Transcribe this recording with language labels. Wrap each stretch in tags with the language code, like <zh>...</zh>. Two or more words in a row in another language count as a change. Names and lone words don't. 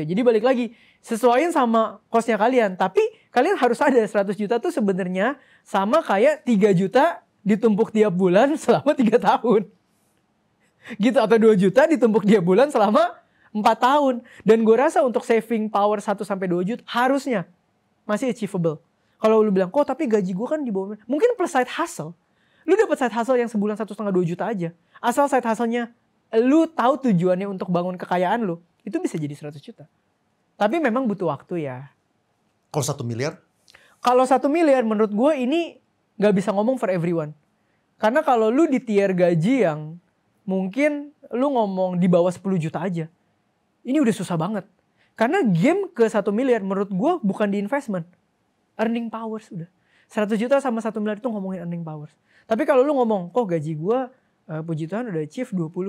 <id>Jadi balik lagi, sesuaiin sama cost-nya kalian. Tapi kalian harus ada 100 juta tuh sebenarnya sama kayak 3 juta ditumpuk tiap bulan selama 3 tahun. Gitu, atau 2 juta ditumpuk tiap bulan selama 4 tahun. Dan gue rasa untuk</id> <en>saving power</en> <id>1-2 juta harusnya masih achievable. Kalau lu bilang, kok tapi gaji gue kan di bawah. Mungkin plus</id> <en>side hustle.</en> <id>Lu dapat</id> <en>side hustle</en> <id>yang sebulan 1,5-2 juta aja. Asal</id> <en>side hustle-</en> <id>nya lu tahu tujuannya untuk bangun kekayaan lu. Itu bisa jadi 100 juta. Tapi memang butuh waktu ya. Kalau 1 miliar? Kalau 1 miliar menurut gue ini gak bisa ngomong</id> <en>for everyone.</en> <id>Karena kalau lu di tier gaji yang mungkin lu ngomong di bawah 10 juta aja. Ini udah susah banget. Karena game ke 1 miliar menurut gue bukan di investment.</id> <en>Earning powers</en> <id>udah. 100 juta sama 1 miliar itu ngomongin</id> <en>earning powers.</en> <id>Tapi kalau lu ngomong, kok gaji gue puji Tuhan udah achieve 20.</id>